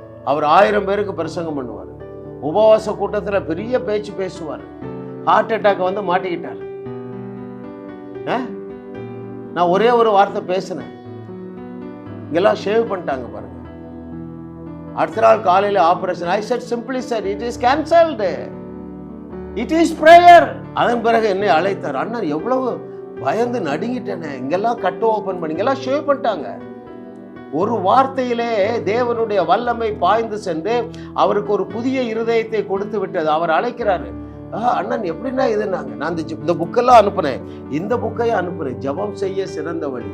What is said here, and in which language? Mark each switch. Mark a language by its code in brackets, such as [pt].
[ta] அவர் 1000 பேருக்கு பிரசங்கம் பண்ணுவார். உபவாச கூட்டத்துல பெரிய பேச்சு பேசுவார். ஹார்ட் அட்டாக் வந்து மாட்டிக்கிட்டார். நான் ஒரே ஒரு வார்த்தை பேசினேன், இங்கெல்லாம் ஷேவ் பண்ணிட்டாங்க பாருங்க. அடுத்த நாள் காலையில் operation. [en] I said simply said, it is cancelled, it is prayer. [ta] அதன் பிறகு என்னை அழைத்தார். அண்ணன், எவ்வளவு பயந்து நடுங்கிட்டேனே, இங்கெல்லாம் கட்டு ஓபன் பண்ணி இங்கெல்லாம் ஷேவ் பண்ணிட்டாங்க. ஒரு வார்த்தையிலே தேவனுடைய வல்லமை பாய்ந்து சென்று அவருக்கு ஒரு புதிய இருதயத்தை கொடுத்து விட்டது. அவர் அழைக்கிறாரு. அண்ணன், எப்படின்னா இதுனாங்க, நான் இந்த புக்கெல்லாம் அனுப்புனேன், இந்த புக்கையும் அனுப்புறேன், ஜெபம் செய்ய சிறந்த வழி.